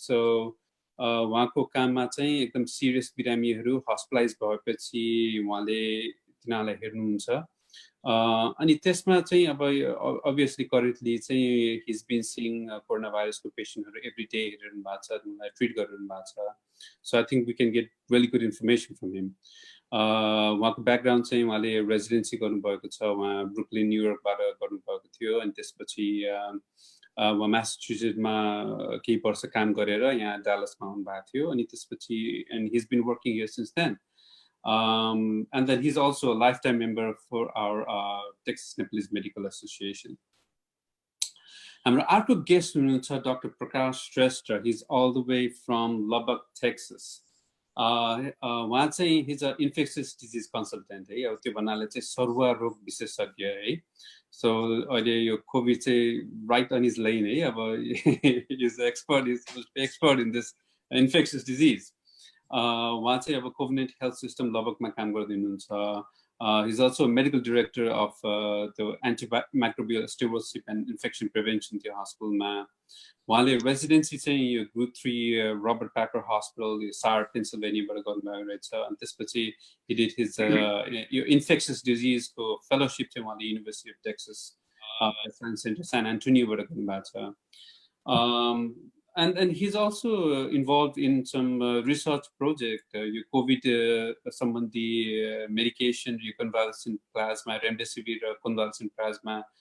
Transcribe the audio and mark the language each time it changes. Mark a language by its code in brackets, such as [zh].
[ne] So उहाँको काममा चाहिँ एकदम सिरियस बिरामीहरू हस्पिटलाइज भएपछि उहाँले तिनीहरूलाई हेर्नुहुन्छ। अनि त्यसमा चाहिँ अब [en] obviously currently [ne] चाहिँ [en] he's been seeing [ne] कोरोना भाइरसको पेशेन्टहरू एभ्री डे हेरिरहनु भएको छ, उनीहरूलाई ट्रिट गरिरहनु भएको छ। [en] So I think we can get really good information from him. [ne] उहाँको ब्याकग्राउन्ड चाहिँ उहाँले रेजिडेन्सी गर्नुभएको छ, उहाँ ब्रुकलिन न्युयोर्कबाट गर्नुभएको थियो अनि त्यसपछि उहाँ म्यासाचुसेट्समा केही वर्ष काम गरेर यहाँ डालसमा आउनुभएको थियो अनि त्यसपछि [en] and he's been working here since then. And then he's also a lifetime member for our Texas Nepalese Medical Association. [ne] हाम्रो अर्को गेस्ट हुनुहुन्छ doctor Prakash Shrestha. [en] He's all the way from Lubbock, Texas. [ne] उहाँ चाहिँ [en] he's an infectious disease consultant [ne] है। अब त्यो भन्नाले चाहिँ सरुवा रोग विशेषज्ञ है। [en] So [ne] अहिले यो कोभिड चाहिँ [en] right on his lane है। अब he's expert in this infectious disease. [ne] उहाँ चाहिँ अब कोभिड हेल्थ सिस्टम लबकमा काम गर्दै हुनुहुन्छ। [en] He's also a medical director of the antimicrobial stewardship and infection prevention [ne] त्यो हस्पिटलमा। उहाँले रेजिडेन्सी चाहिँ यो ग्रुप 3 रोबर्ट प्याकर हस्पिटल सार पेन्सिल्भेनियाबाट गर्नुभएको रहेछ। अनि त्यसपछि [en] he did his [ne] यो इन्फेक्सियस डिजिजको फेलोशिप चाहिँ उहाँले university of Texas science centre सान एन्टोनियोबाट गर्नुभएको छ। [en] And he's also involved in some research project. You COVID somebody medication, you convalescent plasma, remdesivir convalescent plasma.